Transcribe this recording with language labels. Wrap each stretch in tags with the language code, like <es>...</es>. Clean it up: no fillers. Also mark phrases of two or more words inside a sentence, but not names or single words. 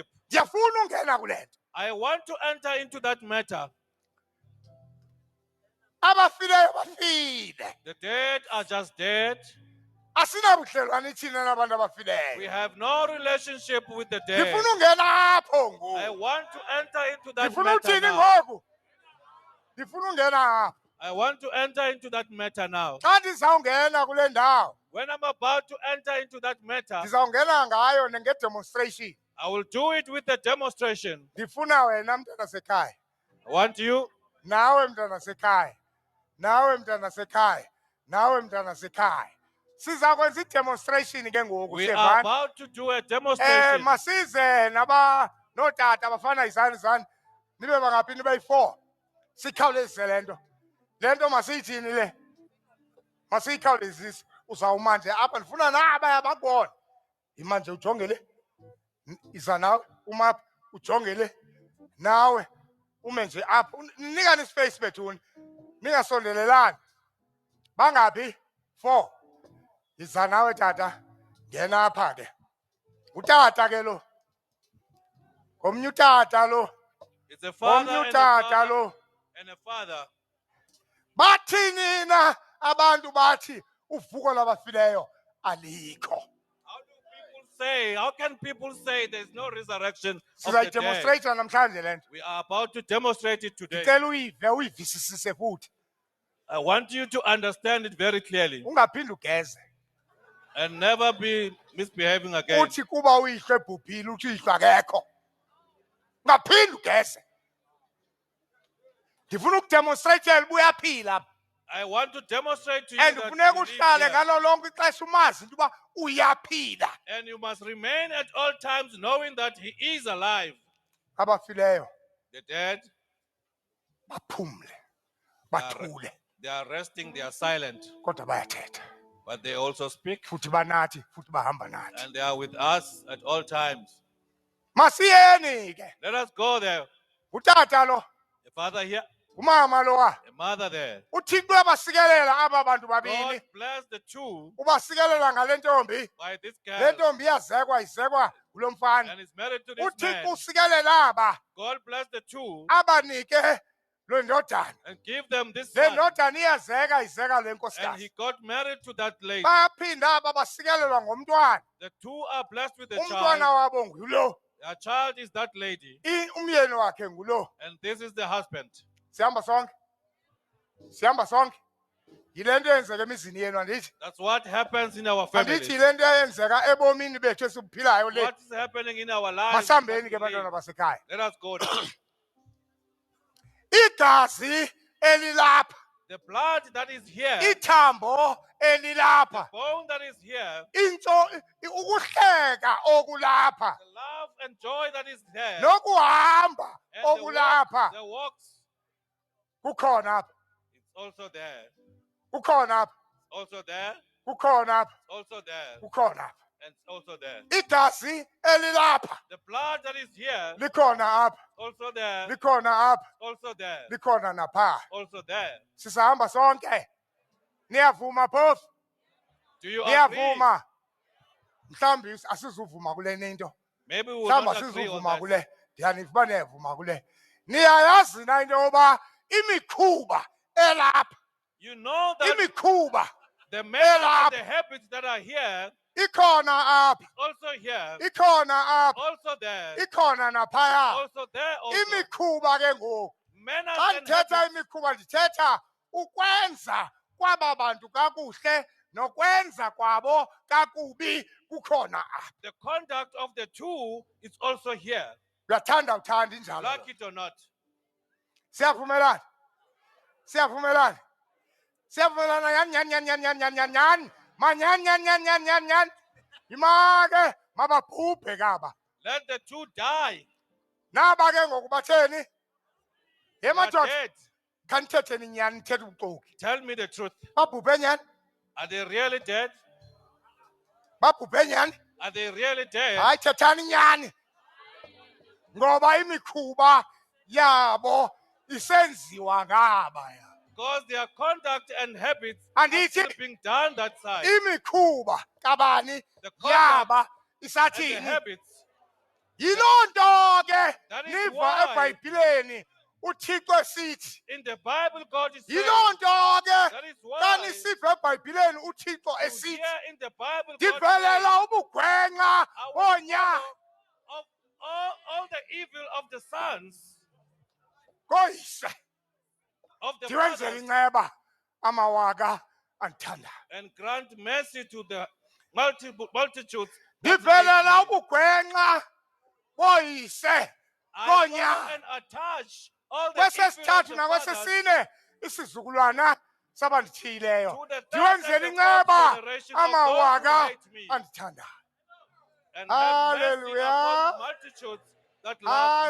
<xh>Ndiyafuna ungena kule nto.</xh> <en>I want to enter into that matter.</en> <xh>Abafileyo bafile.</xh> <en>The dead are just dead.</en> <xh>Asinabudlelwane thina nabantu</xh> <en>We</en> <xh>abafileyo.</xh> <en>have no relationship with the dead.</en> <xh>Ndifuna ungena apho ngoku.</xh> <en>I want to enter into that</en> <xh>Ndifuna</xh> <en>matter</en> <xh>uthini</xh> <en>now.</en> <xh>ngoku? Ndifuna ungena apho.</xh> <en>I want to enter into that matter now.</en> <xh>Xa ndizawungena kule ndawo,</xh> <en>When I'm about to enter into that matter,</en> <xh>ndizawungena ngayo nge-demonstration.</xh> <en>I will do it with a demonstration.</en> <xh>Ndifuna wena mntana sekhaya.</xh> <en>I want you,</en> <xh>Nawe mntana sekhaya. Nawe mntana sekhaya. Nawe mntana sekhaya. Siza kwenza i-demonstration ke ngoku</xh> <en>we are</en> <xh>siyevana.</xh> <en>about to do a demonstration.</en> <xh>Masize notata abafana izani nibe bangaphi nibe yi-4. Sikhawulezise le nto. Le nto masiyithini le? Masiyikhawulezise. Uzawuma nje apha ndifuna nabaya bakubona. Yima nje ujonge le. Iza nawe uma apha ujonge le. Nawe ume nje apha. Nikani ispace bethuni. Ningasondelelani. Bangaphi? 4. Iza nawe tata. Ngena apha ke. Utata ke lo. Komnye utata lo.</xh> <en>It's a father</en> <xh>Komnye</xh> <en>and a</en> <xh>utata</xh> <en>father</en> <xh>lo.</xh> <en>and a father.</en> <xh>Bathini na abantu bathi uvuko labafileyo alikho.</xh> <en>How can people say there's no resurrection of the dead?</en> <xh>Sizayidemonstrate namhlanje le nto.</xh> <en>We are about to demonstrate it today.</en> <xh>Ndicela uyivisisise futhi.</xh> <en>I want you to understand it very clearly</en> <xh>Ungaphindi ugeze.</xh> <en>and never be misbehaving again.</en> <xh>Uthi kuba uyihlwe ebhubhile uthi uyihlwa akekho. Ungaphindi ugeze. Ndifuna ukudemonstrate ubuyaphila.</xh> <en>I want to demonstrate to you And that</en> <xh>kufuneka</xh> <en>you live</en> <xh>uhlale</xh> <en>here.</en> <xh>ngalo lonke ixesha umazi into uba uyaphila.</xh> <en>And you must remain at all times knowing that he is alive.</en> <xh>Abafileyo</xh> <en>The dead,</en> <xh>baphumle. Bathule.</xh> <en>they are resting, they are silent,</en> <xh>Kodwa bayathetha.</xh> <en>but they also speak</en> <xh>Futhi banathi, futhi bahamba nathi.</xh> <en>and they are with us at all times.</en> <xh>Masiyeni ke.</xh> <en>Let us go there.</en> <xh>Utata lo,</xh> <en>A father here,</en> <xh>umama lo wa.</xh> <en>a mother there.</en> <xh>uThixo uyabasikelela aba bantu</xh> <en>God</en> <xh>babini.</xh> <en>bless the two</en> <xh>Ubasikelela ngale ntombi.</xh> <en>by this</en> <xh>Le</xh> <en>girl</en> <xh>ntombi iyazekwa izekwa kulo mfana.</xh> <en>and is married to this</en> <xh>uThixo</xh> <en>man.</en> <xh>usikelela aba.</xh> <en>God bless the two</en> <xh>Abanike lo ndodana.</xh> <en>and give them this</en> <xh>Le</xh> <en>son.</en> <xh>ndodana iyazeka izeka le</xh> <en>And</en> <xh>nkosikazi.</xh> <en>he got married to that lady.</en> <xh>Baphinda aba basikelelwa ngomntwana.</xh> <en>The two are blessed with a</en> <xh>Umntwana</xh> <en>child.</en> <xh>wabo ngulo.</xh> <en>Their child is that lady.</en> <xh>Umyeni wakhe ngulo.</xh> <en>And this is the husband.</en> <xh>Sihamba sonke. Sihamba sonke. Yile nto yenzeka emizini yenu andithi.</xh> <en>That's what happens in our</en> <xh>Andithi</xh> <en>families.</en> <xh>yile nto yenzeka ebomini bethu esibuphilayo le.</xh> <en>What is happening in our lives?</en> <xh>Masihambeni</xh> <en>that</en> <xh>ke</xh> <en>we live.</en> <xh>bantwana basekhaya.</xh> <en>Let us go now.</en> <xh>Igazi elilapha.</xh> <en>The blood that is here,</en> <xh>Ithambo elilapha.</xh> <en>bone that is here,</en> <xh>Ukuhleka okulapha.</xh> <en>the love and joy that is there,</en> <xh>Nokuhamba</xh> <en>and the</en> <xh>okulapha.</xh> <en>walks,</en> <xh>Kukhona apha.</xh> <en>it's also there.</en> <xh>Kukhona apha.</xh> <en>Also there,</en> <xh>Kukhona apha.</xh> <en>also there,</en> <xh>Kukhona apha.</xh> <en>and also there.</en> <xh>Igazi elilapha.</xh> <en>The blood that is here,</en> <xh>Likhona apha.</xh> <en>also there,</en> <xh>Likhona apha.</xh> <en>also there,</en> <xh>Likhona napha.</xh> <en>also there.</en> <xh>Sisahamba sonke. Niyavuma phofu?</xh> <en>Do you agree?</en> <xh>Niyavuma. Mhlawumbi asizuvuma kule nto.</xh> <en>Maybe we will</en> <xh>Mhlawumbi</xh> <en>not agree on</en> <xh>asizuvuma</xh> <en>that.</en> <xh>kule. Ndiyaniva uba niyavuma kule. Niyayazi na into yoba imikhuba elapha.</xh> <en>You know that</en> <xh>Imikhuba</xh> <en>the manners and the habits that are here,</en> <xh>ikhona apha.</xh> <en>also here,</en> <xh>Ikhona apha.</xh> <en>also there,</en> <xh>Ikhona naphaya.</xh> <en>also there, also.</en> <xh>Imikhuba ke ngoku.</xh> <en>Manners</en> <xh>Xa</xh> <en>and</en> <xh>ndithetha</xh> <en>habits.</en> <xh>imikhuba ndithetha ukwenza kwaba bantu kakuhle nokwenza kwabo kakubi kukhona apha.</xh> <en>The conduct of the two is also here.</en> <xh>Uyathanda uthanda injalo.</xh> <en>Like it or not.</en> <xh>Siyavumelana. Siyavumelana. Siyavumelana yan. Manyan. Imake mababhubhe kaba.</xh> <en>Let the two die.</en> <xh>Naba ke ngoku batheni?</xh> <en>They are</en> <xh>Yemadoda</xh> <en>dead.</en> <xh>kanithetheni inyani nithethe ubuxoki.</xh> <en>Tell me the truth.</en> <xh>Babhubhe nyani?</xh> <en>Are they really dead?</en> <xh>Babhubhe nyani?</xh> <en>Are they really dead?</en> <xh>Hayi thethani inyani. Ngoba imikhuba yabo isenziwa ngabaya.</xh> <en>Because their conduct and habits And are it- still being done that side.</en> <xh>Imikhuba kabani</xh> <en>The conduct</en> <xh>yaba</xh> <en>and the</en> <xh>isathini.</xh> <en>habits.</en> <xh>Yiloo nto ke</xh> <en>That is</en> <xh>niva</xh> <en>why-</en> <xh>eBhayibhileni uThixo esithi.</xh> <en>In the Bible, God is saying,</en> <xh>Yiloo nto ke</xh> <en>that is</en> <xh>xa</xh> <en>why</en> <xh>nisiva eBhayibhileni uThixo</xh> <en>you</en> <xh>esithi</xh> <en>hear in the Bible, God saying,</en> <xh>ndivelela ubugwenxa</xh> <en>I will</en> <xh>bonya</xh> <en>follow of all the evil of the sons</en> <xh>koyise</xh> <en>of the</en> <xh>ndiwenzela</xh> <en>fathers</en> <xh>inceba amawaka andithanda.</xh> <en>and grant mercy to the multitudes. that</en> <xh>Ndivelela</xh> <en>hate me.</en> <xh>ubugwenxa boyise</xh> <en>I follow</en> <xh>konya.</xh> <en>and attach all the evil of</en> <xh>Kwesesithathu</xh> <en>the fathers</en> <xh>nakwesesine isizukulwana sabandithiyileyo</xh> <en>to the third and</en> <xh>ndiwenzela</xh> <en>the</en> <xh>inceba</xh> <en>fourth generation of those who</en> <xh>amawaka</xh> <en>hate me,</en> <xh>andithanda.</xh> <en>and have mercy</en> <xh>Hallelujah.</xh> <en>upon multitudes that love me.</en>